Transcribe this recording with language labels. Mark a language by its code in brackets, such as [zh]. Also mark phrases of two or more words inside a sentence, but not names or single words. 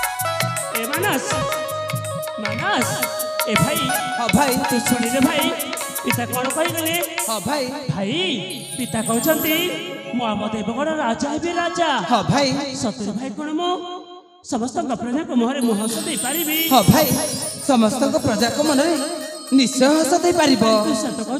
[or] ମାନସ ଏ ଭାଇ ହଁ ଭାଇ ତୁ ଶୁଣି ରେ ଭାଇ ପିତା କ'ଣ କହିଗଲେ? ହଁ ଭାଇ। ଭାଇ ପିତା କହୁଛନ୍ତି ମୁଁ ଆମ ଦେବଗଡ଼ ରାଜା ହେବି ରାଜା। ହଁ ଭାଇ। ସତରେ ଭାଇ କ'ଣ ମୁଁ ସମସ୍ତଙ୍କ ପ୍ରଜାଙ୍କ ମୁହଁରେ ମୁଁ ହସ ଦେଇପାରିବି? ହଁ ଭାଇ, ସମସ୍ତଙ୍କ ପ୍ରଜାଙ୍କ ମନରେ ନିଶ୍ଚୟ ହସ ଦେଇପାରିବ। ତୁ ସତ କହୁଛୁ